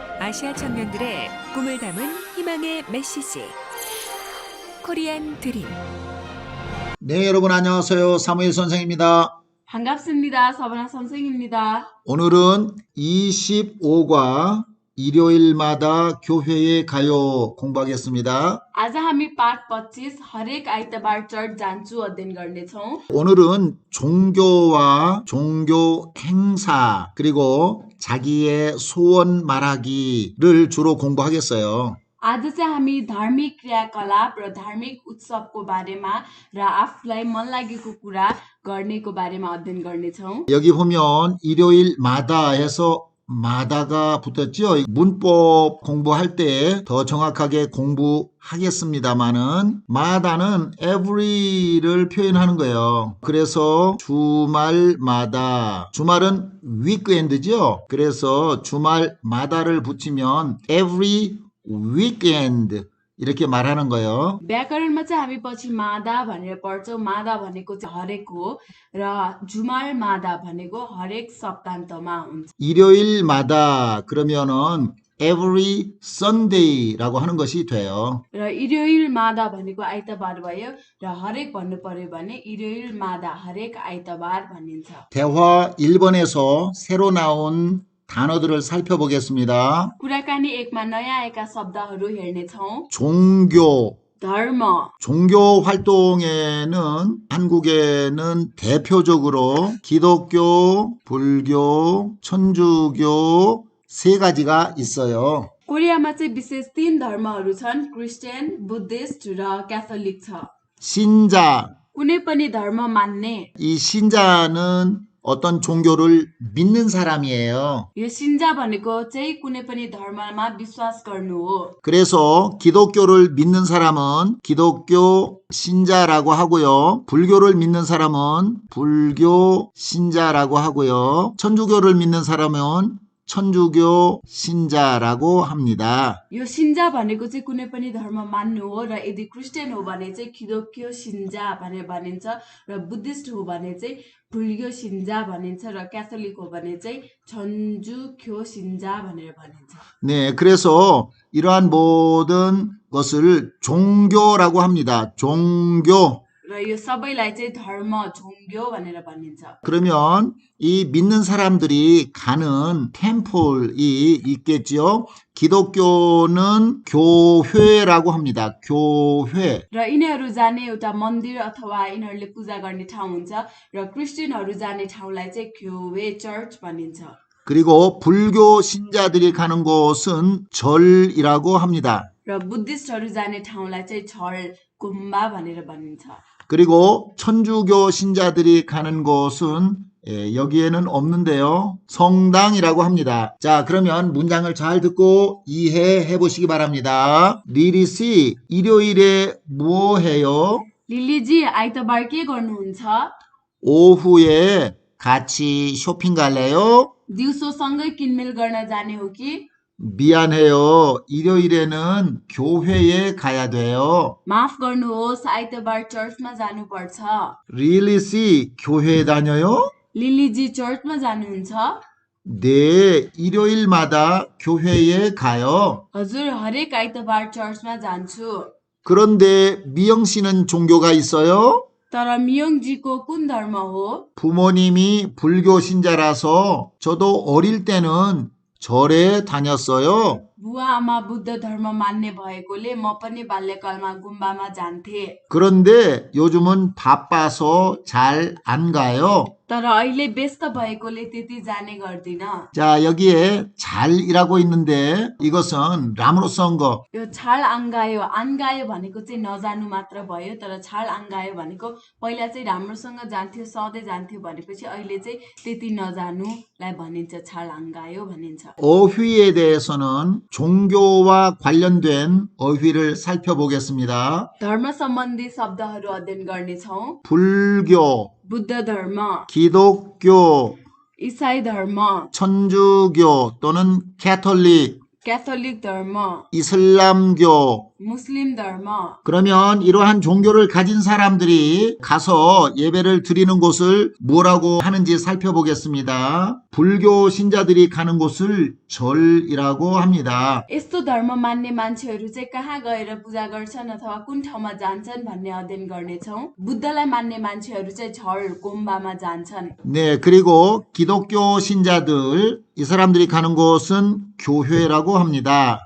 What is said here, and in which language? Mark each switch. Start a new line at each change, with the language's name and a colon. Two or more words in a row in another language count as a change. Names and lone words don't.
Korean: 아시아 청년들의 꿈을 담은 희망의 메시지 코리안 드림. 네, 여러분 안녕하세요. 사무엘 선생입니다. 반갑습니다. 서브나 선생입니다. 오늘은 25과 일요일마다 교회에 가요 공부하겠습니다.
Nepali: आज हामी पाठ 25 हरेक आइतबार चर्च जान्छु अध्ययन गर्नेछौँ।
Korean: 오늘은 종교와 종교 행사 그리고 자기의 소원 말하기를 주로 공부하겠어요.
Nepali: आज चाहिँ हामी धार्मिक क्रियाकलाप र धार्मिक उत्सवको बारेमा र आफूलाई मन लागेको कुरा गर्नेको बारेमा अध्ययन गर्नेछौँ।
Korean: 여기 보면 일요일마다 해서 마다가 붙었죠. 문법 공부할 때 더 정확하게 공부하겠습니다만은 마다는 every를 표현하는 거예요. 그래서 주말마다, 주말은 weekend죠. 그래서 주말마다를 붙이면
English: every weekend
Korean: 이렇게 말하는 거예요.
Nepali: व्याकरणमा चाहिँ हामी पछि मादा भनेर पढ्छौँ। मादा भनेको चाहिँ हरेक हो र
Korean: 주말마다
Nepali: भनेको हरेक सप्तान्तमा हुन्छ।
Korean: 일요일마다 그러면은
English: every Sunday
Korean: 라고 하는 것이 돼요.
Nepali: र
Korean: 일요일마다
Nepali: भनेको आइतबार भयो र हरेक भन्नु पर्यो भने
Korean: 일요일마다
Nepali: हरेक आइतबार भनिन्छ।
Korean: 대화 1번에서 새로 나온 단어들을 살펴보겠습니다.
Nepali: कुराकानी एकमा नयाँ आएका शब्दहरू हेर्नेछौँ।
Korean: 종교.
Nepali: धर्म,
Korean: 종교 활동에는 한국에는 대표적으로 기독교, 불교, 천주교 세 가지가 있어요.
Nepali: कोरियामा चाहिँ विशेष 3 धर्महरू छन्, क्रिस्चियन, बुद्धिस्ट र क्याथोलिक छ।
Korean: 신자.
Nepali: कुनै पनि धर्म मान्ने,
Korean: 이 신자는 어떤 종교를 믿는 사람이에요.
Nepali: यो 신자 भनेको चाहिँ कुनै पनि धर्ममा विश्वास गर्नु हो।
Korean: 그래서 기독교를 믿는 사람은 기독교 신자라고 하고요. 불교를 믿는 사람은 불교 신자라고 하고요. 천주교를 믿는 사람은 천주교 신자라고 합니다.
Nepali: यो 신자 भनेको चाहिँ कुनै पनि धर्म मान्नु हो र यदि क्रिस्चियन हो भने चाहिँ
Korean: 기독교 신자
Nepali: भनेर भनिन्छ र बुद्धिस्ट हो भने चाहिँ
Korean: 불교 신자
Nepali: भनिन्छ र क्याथोलिक हो भने चाहिँ
Korean: 천주교 신자
Nepali: भनेर भनिन्छ।
Korean: 네, 그래서 이러한 모든 것을 종교라고 합니다. 종교.
Nepali: र यो सबैलाई चाहिँ धर्म झोङ्ग्यो भनेर भनिन्छ।
Korean: 그러면 이 믿는 사람들이 가는 템플이 있겠죠. 기독교는 교회라고 합니다. 교회.
Nepali: र यिनीहरू जाने एउटा मन्दिर अथवा यिनीहरूले पूजा गर्ने ठाउँ हुन्छ र क्रिस्चियनहरू जाने ठाउँलाई चाहिँ 교회 चर्च भनिन्छ।
Korean: 그리고 불교 신자들이 가는 곳은 절이라고 합니다.
Nepali: र बुद्धिस्टहरू जाने ठाउँलाई चाहिँ छल गुम्बा भनेर भनिन्छ।
Korean: 그리고 천주교 신자들이 가는 곳은 여기에는 없는데요. 성당이라고 합니다. 자, 그러면 문장을 잘 듣고 이해해 보시기 바랍니다. 리리씨, 일요일에 뭐 해요?
Nepali: लिलीजी आइतबार के गर्नुहुन्छ?
Korean: 오후에 같이 쇼핑 갈래요?
Nepali: दिउँसो सँगै किनमेल गर्न जाने हो कि?
Korean: 미안해요. 일요일에는 교회에 가야 돼요.
Nepali: माफ गर्नुहोस्, आइतबार चर्चमा जानुपर्छ।
Korean: 리리씨, 교회 다녀요?
Nepali: लिलीजी चर्चमा जानुहुन्छ?
Korean: 네, 일요일마다 교회에 가요.
Nepali: हजुर, हरेक आइतबार चर्चमा जान्छु।
Korean: 그런데 미영 씨는 종교가 있어요?
Nepali: तर मियोङजीको कुन धर्म हो?
Korean: 부모님이 불교 신자라서 저도 어릴 때는 절에 다녔어요.
Nepali: बुवा आमा बुद्ध धर्म मान्ने भएकोले म पनि बाल्यकालमा गुम्बामा जान्थे।
Korean: 그런데 요즘은 바빠서 잘 안 가요.
Nepali: तर अहिले व्यस्त भएकोले त्यति जाने गर्दिन।
Korean: 자, 여기에 잘이라고 있는데 이것은 라므로 쓴 거.
Nepali: यो
Korean: 잘 안가요 안가요
Nepali: भनेको चाहिँ नजानु मात्र भयो, तर
Korean: 잘 안가요
Nepali: भनेको पहिला चाहिँ राम्रोसँग जान्थ्यो, सधैँ जान्थ्यो भनेपछि अहिले चाहिँ त्यति नजानुलाई भनिन्छ,
Korean: 잘 안가요
Nepali: भनिन्छ।
Korean: 어휘에 대해서는 종교와 관련된 어휘를 살펴보겠습니다.
Nepali: धर्म सम्बन्धी शब्दहरू अध्ययन गर्नेछौँ।
Korean: 불교,
Nepali: बुद्ध धर्म,
Korean: 기독교,
Nepali: इसाई धर्म,
Korean: 천주교 또는 캐톨릭,
Nepali: क्याथोलिक धर्म,
Korean: 이슬람교.
Nepali: मुस्लिम धर्म,
Korean: 그러면 이러한 종교를 가진 사람들이 가서 예배를 드리는 곳을 뭐라고 하는지 살펴보겠습니다. 불교 신자들이 가는 곳을 절이라고 합니다.
Nepali: यस्तो धर्म मान्ने मान्छेहरू चाहिँ कहाँ गएर पूजा गर्छन् अथवा कुन ठाउँमा जान्छन् भन्ने अध्ययन गर्नेछौँ। बुद्धलाई मान्ने मान्छेहरू चाहिँ झर गुम्बामा जान्छन्।
Korean: 네, 그리고 기독교 신자들, 이 사람들이 가는 곳은 교회라고 합니다.